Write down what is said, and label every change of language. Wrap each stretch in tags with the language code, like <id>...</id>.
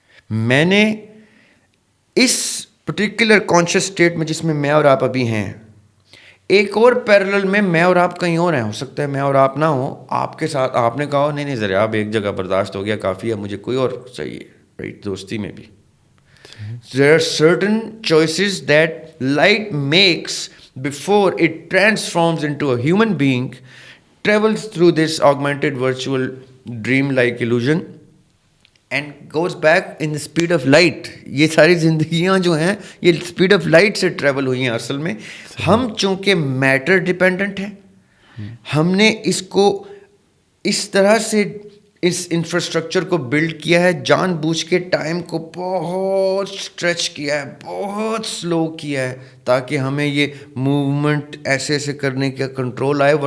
<ur>میں نے اس particular conscious state میں جس میں میں اور آپ ابھی ہیں, ایک اور پیرلل میں میں اور آپ کہیں اور ہیں. ہو سکتا ہے میں اور آپ نہ ہوں, آپ کے ساتھ آپ نے کہا نہیں ذرا آپ ایک جگہ برداشت ہو گیا کافی ہے, مجھے کوئی اور چاہیے.</ur> <en>right,</en> <ur>دوستی میں بھی</ur> <en>there are certain choices that light makes before it transforms into a human being, travels through this augmented virtual dream like illusion and goes back in the speed of light.</en> <ur>یہ ساری زندگیاں جو ہیں یہ speed of light سے travel ہوئی ہیں. اصل میں ہم چونکہ میٹر ڈپینڈنٹ ہیں, ہم نے اس کو اس طرح سے اس انفراسٹرکچر کو بلڈ کیا ہے, جان بوجھ کے ٹائم کو بہت اسٹریچ کیا ہے, بہت سلو کیا ہے تاکہ ہمیں یہ موومنٹ ایسے ایسے کرنے کا کنٹرول آئے.</ur>